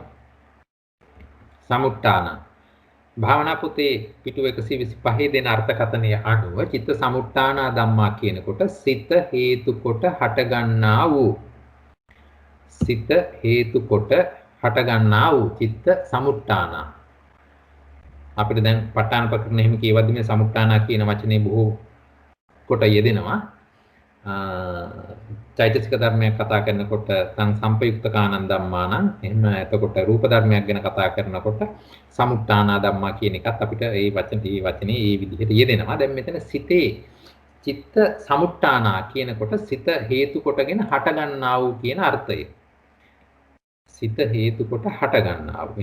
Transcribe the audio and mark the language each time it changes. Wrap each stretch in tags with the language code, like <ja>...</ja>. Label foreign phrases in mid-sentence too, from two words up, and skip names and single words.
<si>සමුට්ඨාන භාවනා පොතේ පිටු 125 දෙන අර්ථකථනය අනුව</si> <pi>චිත්ත සමුට්ඨානා ධම්මා</pi> <si>කියනකොට සිත හේතු කොට හටගන්නා වූ සිත හේතු කොට හටගන්නා වූ</si> <pi>චිත්ත සමුට්ඨාන.</pi> <si>අපිට දැන් ප ဋ ාණ ප්‍රකරණ එහෙම කියවද්දි මේ සමුට්ඨාන කියන වචනේ බොහෝ කොට යෙදෙනවා. චෛතසික ධර්මයක් කතා කරනකොට</si> <pi>තං සම්පයුක්තකානං ධම්මානං</pi> <si>එහෙම එතකොට රූප ධර්මයක් ගැන කතා කරනකොට</si> <pi>සමුට්ඨාන ධම්මා</pi> <si>කියන එකත් අපිට මේ වචනේ මේ විදිහට යෙදෙනවා. දැන් මෙතන සිතේ</si> <pi>චිත්ත සමුට්ඨාන</pi> <si>කියනකොට සිත හේතු කොටගෙන හටගන්නා වූ කියන අර්ථය. සිත හේතු කොට හට ගන්නා වූ.</si>